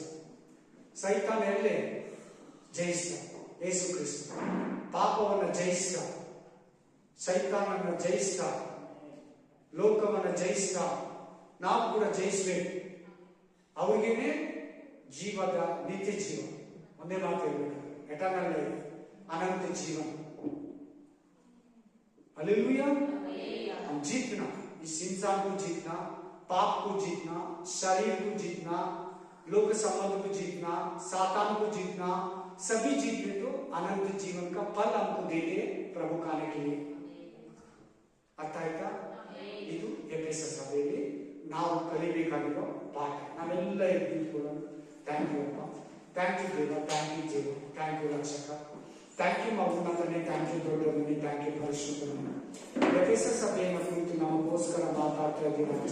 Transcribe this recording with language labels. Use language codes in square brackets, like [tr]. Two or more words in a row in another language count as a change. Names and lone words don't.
[kn] ಸೈತಾನ ಎಲ್ಲೇ ಜಯಿಸ್ತ, ಯೇಸು ಕ್ರಿಸ್ತ ಪಾಪವನ್ನ ಜಯಿಸ್ತ, ಸೈತಾನನ್ನ ಜಯಿಸ್ತ, ಲೋಕವನ್ನ ಜಯಿಸ್ತ. ನಾವು ಕೂಡ ಜಯಿಸ್ಬೇಕು. ಅವ್ರಿಗೇನೆ ಜೀವದ ನಿತ್ಯ ಜೀವ. ಒಂದೇ ಮಾತು ಹೇಳ್ಬೇಕು, [en] eternal life, [hi] अनंत जीवन। हालेलुया। हम जीतना, इस इंसान को जीतना, पाप को जीतना, शरीर को जीतना, लोक संबंध को जीतना, सातान को जीतना, सभी जीतने तो अनंत जीवन का फल हमको देते प्रभु खाने के लिए। [kn] ಅರ್ಥ ಆಯ್ತಾ? ಇದು ಎಫೆಸ ಸಭೆಯಲ್ಲಿ ನಾವು ಕಲಿಬೇಕಾಗಿರೋ ಪಾಠ. ನಾವೆಲ್ಲ ಎದ್ದು ನಿಂತ್ಕೊಳ್ಳೋಣ. [en] thank you [kn] ಅಪ್ಪ, [en] thank you [kn] ದೇವ, [en] thank you [kn] ಜೀವ, [en] thank you [kn] ರಕ್ಷಕ, [en] thank you [kn] ಮಗುನಾಥನೇ, [en] thank you [kn] ದೊಡ್ಡವನೇ, [en] thank you [kn] ಪರಿಶುದ್ಧನೇ. ಎಫೆಸ ಸಭೆಯನ್ನು ಕುರಿತು ನಮಗೋಸ್ಕರ ಮಾತಾಡ್ತಾ ಇದ್ದೀವಿ ರಾಜ.